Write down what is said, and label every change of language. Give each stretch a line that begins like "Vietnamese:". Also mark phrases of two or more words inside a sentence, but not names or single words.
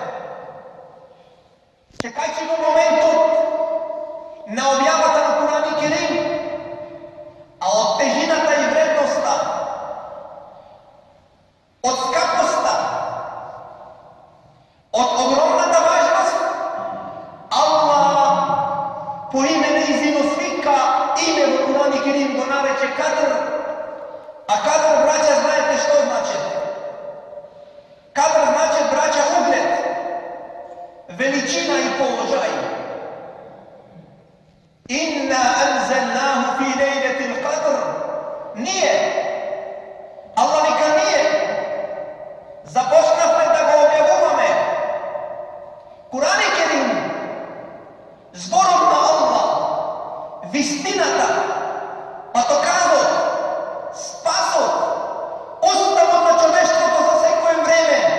Macedonian: Чекајќи во моментот на објавата на Куран и Керим, а од тежината и вредноста, од скапоста, од огромната важност, Allah по име неизино свика име во Куран и Керим го нарече Кадр. А кадр, браќа, знаете што значи? Кадр значи, браќа, углед, величина и положај.
Arabic: إنا أنزلناه في ليلة القدر.
Macedonian: Ние, Аллах вика ние, започнавме да го објавуваме. Куран и Керим, зборот на Аллах, вистината, патоказот, спасот, уставот на човештвото за секое време.